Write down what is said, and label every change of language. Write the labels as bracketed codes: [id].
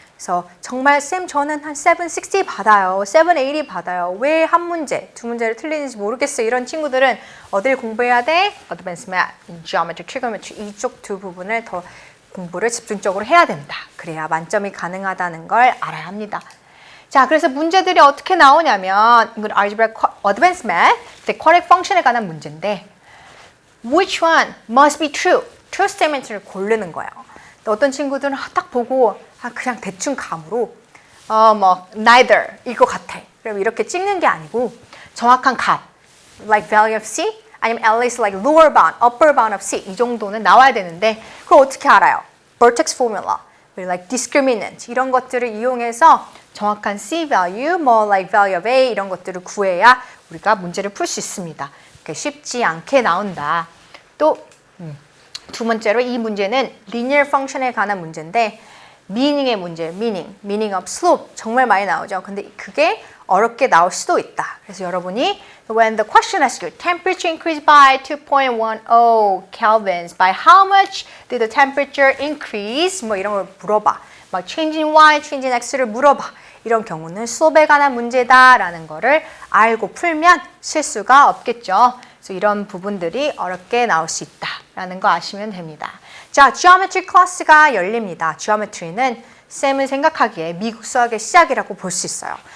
[ko] 그래서 정말 쌤 저는 한 760 받아요. 780 받아요. 왜 한 문제, 두 문제를 틀리는지 모르겠어요. 이런 친구들은 어딜 공부해야 돼? Advanced Math, Geometry, Trigonometry 이쪽 두 부분을 더 공부를 집중적으로 해야 된다. 그래야 만점이 가능하다는 걸 알아야 합니다. 자, 그래서 문제들이 어떻게 나오냐면 이건 Algebra, Advanced Math, Quadratic Function에 관한 문제인데 [en] Which one must be true? [ko] True statement를 고르는 거예요. 어떤 친구들은 딱 보고 그냥 대충 감으로 neither 일 것 같아. 그럼 이렇게 찍는 게 아니고 정확한 값, [en] like value of C, [ko] 아니면 [en] at least like lower bound, upper bound of C [ko] 이 정도는 나와야 되는데 그걸 어떻게 알아요? vertex formula, like discriminant 이런 것들을 이용해서 정확한 C value, [en] like value of A [ko] 이런 것들을 구해야 우리가 문제를 풀 수 있습니다. 쉽지 않게 나온다. 또 두 번째로 이 문제는 linear function에 관한 문제인데 meaning의 문제, [en] meaning of slope [ko] 정말 많이 나오죠. 근데 그게 어렵게 나올 수도 있다. 그래서 여러분이 [en] when the question asks you temperature increased by 2.10 kelvins, by how much did the temperature increase? [ko] 뭐 이런 걸 물어봐. 막 change in y, change in x를 물어봐. 이런 경우는 slope에 관한 문제다라는 거를 알고 풀면 실수가 없겠죠. 그래서 이런 부분들이 어렵게 나올 수 있다라는 거 아시면 됩니다. 자, geometry 클래스가 열립니다. geometry는 쌤은 생각하기에 미국 수학의 시작이라고 볼 수 있어요.